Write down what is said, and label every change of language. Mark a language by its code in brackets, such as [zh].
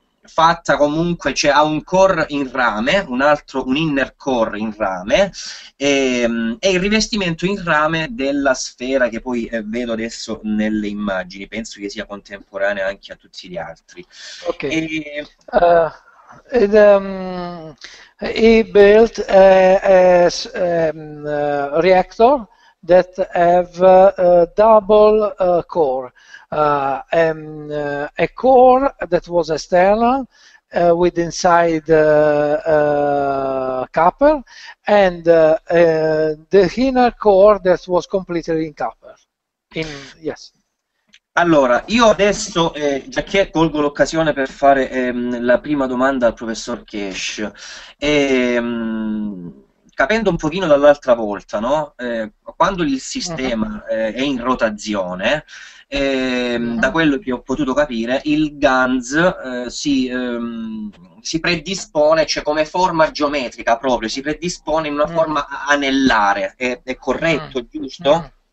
[it] fatta comunque, cioè ha un core in rame, un inner core in rame, e il rivestimento in rame della sfera che poi vedo adesso nelle immagini, penso che sia contemporanea anche a tutti gli altri. Okay. [en] He built a reactor that have a double core. A core that was external with inside copper, and the inner core that was completely in copper. Yes. [it] Allora, io adesso, già che colgo l'occasione per fare la prima domanda al professor Keshe, capendo un pochino dall'altra volta, no? Quando il sistema è in rotazione, da quello che ho potuto capire, il GANS si predispone, cioè come forma geometrica proprio, si predispone in una forma anellare, è corretto, giusto?